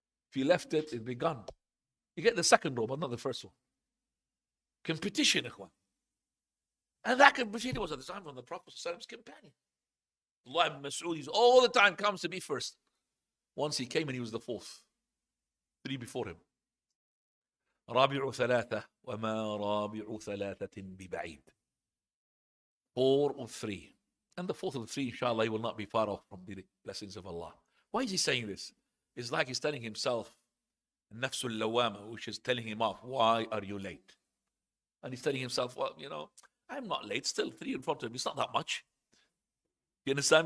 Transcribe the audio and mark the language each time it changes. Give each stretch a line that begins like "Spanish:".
English: If you left it, it'd be gone. You get the second row, but not the first one. Competition, ikhwan. And that competition was at the time from the Prophet's companion. Allah ibn Mas'ud all the time comes to be first. Once he came and he was the fourth. 3 before him.
Arabic: رابع ثلاثة وما رابع ثلاثة ببعيد.
English: 4 of 3. And the fourth of the 3, inshallah, he will not be far off from the blessings of Allah. Why is he saying this? It's like he's telling himself, Nafsul Lawama, which is telling him off, why are you late? And he's telling himself, well, I'm not late, still 3 in front of him. It's not that much. You understand?